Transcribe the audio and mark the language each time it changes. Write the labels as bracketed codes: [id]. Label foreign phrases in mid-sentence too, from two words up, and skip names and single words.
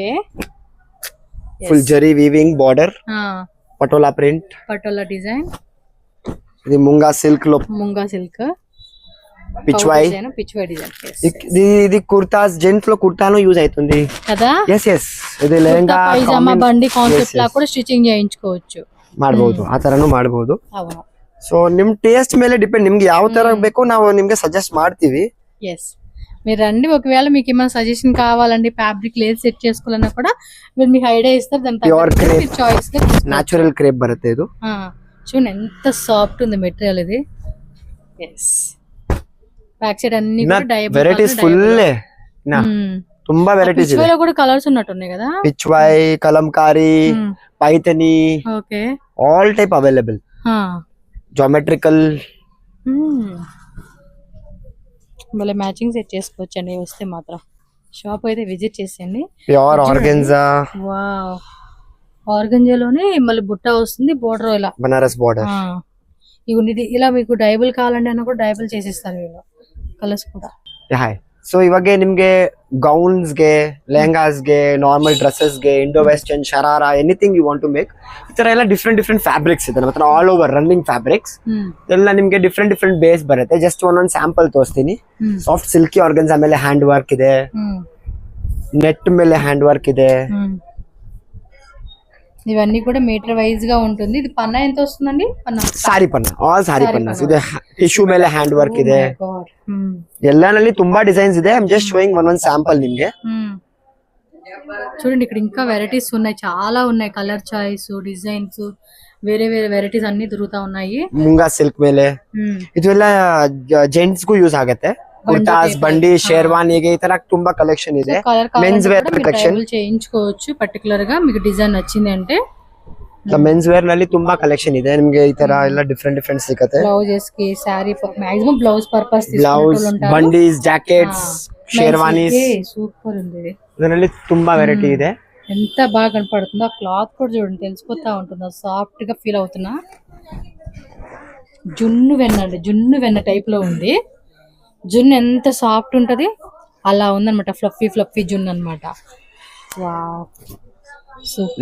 [en] Full zari weaving border, patola print, [te] పటోలా డిజైన్, ఇది ముంగా సిల్క్ లో ముంగా సిల్క్, పిచ్వాయ్ డిజైన్. ఇది కుర్తాస్, జెంట్స్ లో కుర్తాను యూజ్ అవుతుంది కదా. ఎస్ ఇది లెహంగా పైజామా బండి కాన్సెప్ట్ లా కూడా స్టిచింగ్ చేయించుకోవచ్చు, [kn] ಮಾಡಬಹುದು. ಆ ತರನು ಮಾಡಬಹುದು. [te] అవును. [kn] ಸೊ ನಿಮ್ ಟೇಸ್ಟ್ ಮೇಲೆ ಡಿಪೆಂಡ್, ನಿಮ್ಗೆ ಯಾವ ತರ ಬೇಕು ನಾವು ನಿಮ್ಗೆ సజెస్ట్ ಮಾಡ್ತೀವಿ. [te] ఎస్ మీరు రండి, ఒకవేళ మీకు ఏమైనా సజెషన్ కావాలండి, ఫ్యాబ్రిక్ లేదు సెట్ చేసుకోవాలన్నా కూడా మీరు మీకు ఐడియా ఇస్తారు, దాని తగ్గట్టు మీరు చాయిస్ గా [kn] ನ್ಯಾಚುರಲ್ ಕ್ರೇಪ್ ಬರುತ್ತೆ ಇದು. [te] చూడండి ఎంత సాఫ్ట్ ఉంది మెటీరియల్ ఇది. ఎస్ బ్యాక్ సైడ్ అన్ని కూడా డైబుల్ [kn] వెరైటీస్ ఫుల్ ತುಂಬಾ వెరైటీస్ ಇದೆ. [te] కూడా కలర్స్ ఉన్నట్టున్నాయి కదా. పిచ్వాయ్, కలంకారీ, పైతని, ఓకే [en] All type available. [te] జామెట్రికల్ మళ్ళీ మ్యాచింగ్ సెట్ చేసుకోవచ్చండి వస్తే మాత్రం. షాప్ అయితే విజిట్ చేసేయండి. [en] Pure organza, [te] వావ్ ఆర్గంజాలోనే మళ్ళీ బుట్ట వస్తుంది, బోర్డర్ ఇలా బనారస్ బోర్డర్. ఇది ఇలా మీకు డైబుల్ కావాలంటే అన్న కూడా డైబుల్ చేసిస్తారు వీళ్ళు, కలర్స్ కూడా. [kn] ಹಾಯ್. ಸೊ ಇವಾಗ ನಿಮ್ಗೆ ಗೌನ್ಸ್ ಗೆ, ಲೆಹಂಗಾಸ್ ಗೆ, ನಾರ್ಮಲ್ ಡ್ರೆಸ್ಸಸ್ ಗೆ, [en] Indo western, [kn] ಶರಾರಾ, [en] Anything you want to make, [kn] ಈ ತರ ಎಲ್ಲ ಡಿಫ್ರೆಂಟ್ ಫ್ಯಾಬ್ರಿಕ್ಸ್ ಇದೆ ನಮ್ಮ ಹತ್ರ. [en] All over running fabrics [kn] ಎಲ್ಲ ನಿಮ್ಗೆ [en] different base [kn] ಬರುತ್ತೆ. ಜಸ್ಟ್ ಒಂದೊಂದು ಸ್ಯಾಂಪಲ್ ತೋರಿಸ್ತೀನಿ. [en] Soft silky organza, [kn] ಆಮೇಲೆ [en] hand work [kn] ಇದೆ, ನೆಟ್ ಮೇಲೆ [en] hand work [kn] ಇದೆ. [te] ఇవన్నీ కూడా మీటర్ వైజ్ గా ఉంటుంది. ఇది పన్నా ఎంత వస్తుందండి? [kn] ಸಾರಿ ಪನ್ನ, [en] All saree pannas [kn] ಇದೆ. ಟಿಶ್ಯೂ ಮೇಲೆ [en] hand work [kn] ಇದೆ. ಎಲ್ಲಾನಲ್ಲಿ ತುಂಬಾ ಡಿಸೈನ್ಸ್ ಇದೆ. [en] I am just showing [kn] ಒಂದೊಂದು ಸ್ಯಾಂಪಲ್ ನಿಮ್ಗೆ. [te] చూడండి ఇక్కడ ఇంకా వెరైటీస్ ఉన్నాయి, చాలా ఉన్నాయి. [en] Color choice, [te] డిజైన్స్, వేరే వేరే వెరైటీస్ అన్ని దొరుకుతా ఉన్నాయి. [kn] ಮುಂಗಾ ಸಿಲ್ಕ್ ಮೇಲೆ ಇದೆಲ್ಲ ಜೆಂಟ್ಸ್ ಗೂ ಯೂಸ್ ಆಗುತ್ತೆ. కుర్తాస్, బండి, షేర్వానీಗೆ ఈ ತರ ತುಂಬಾ కలెక్షన్ ಇದೆ. [en] Mens wear collection [te] చేయించుకోవచ్చు. పర్టికులర్ గా మీకు డిజైన్ నచ్చింది అంటే [en] Mens wear [kn] ನಲ್ಲಿ ತುಂಬಾ ಕಲೆಕ್ಷನ್ ಇದೆ ನಿಮಗೆ. ಈ ತರ ಎಲ್ಲ ಡಿಫರೆಂಟ್ ಸಿಗುತ್ತೆ. ಬ್ಲೌಸಸ್ ಗೆ, ಸಾರಿ, [en] maximum blouse purpose [kn] ಬ್ಲೌಸ್, ಬಂಡೀಸ್, ಜಾಕೆಟ್ಸ್, [te] షేర్వానీస్, సూపర్ ఉంది. [kn] ಇದರಲ್ಲಿ ತುಂಬಾ వెరైటీ ಇದೆ. [te] ఎంత బాగా కనపడుతుందో ఆ క్లాత్ కూడా చూడండి, తెలిసిపోతా ఉంటుందో, సాఫ్ట్ గా ఫీల్ అవుతున్నా. జున్ను వెన్న అండి, జున్ను వెన్న టైప్ లో ఉంది. జున్ను ఎంత సాఫ్ట్ ఉంటది అలా ఉందన్నమాట, ఫ్లఫీ జున్ను అన్నమాట. వావ్, సూపర్